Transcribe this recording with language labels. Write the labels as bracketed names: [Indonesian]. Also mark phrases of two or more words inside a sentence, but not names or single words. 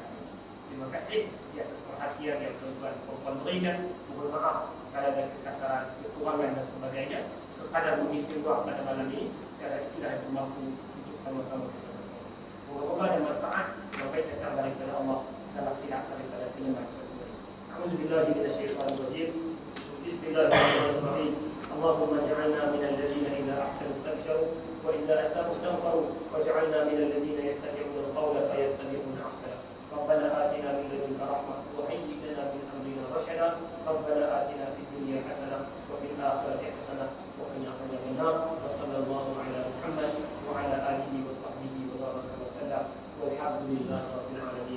[Malay] Terima kasih di atas perhatian yang tuan-tuan perempuan berikan. Mohon maaf kalau ada kekasaran, kekurangan dan sebagainya. Sekadar mengisi ruang pada malam ini, sekadar itulah yang mampu untuk sama-sama kita berkongsi. Moga-moga ada manfaat yang baik datang daripada Allah, salah silap daripada pendengar sesuai. [Arabic] أعوذ بالله من الشيطان الرجيم. بسم الله الرحمن الرحيم. اللهم اجعلنا من الذين إذا أحسنوا استبشروا وإذا أساءوا استغفروا واجعلنا من الذين يستمعون القول فيتبعون أحسنه. ربنا آتنا من لدنك رحمة وهيئ لنا من أمرنا رشدا. ربنا آتنا في الدنيا حسنة وفي الآخرة حسنة وقنا عذاب النار. وصلى الله على محمد وعلى آله وصحبه وبارك وسلم والحمد لله رب العالمين.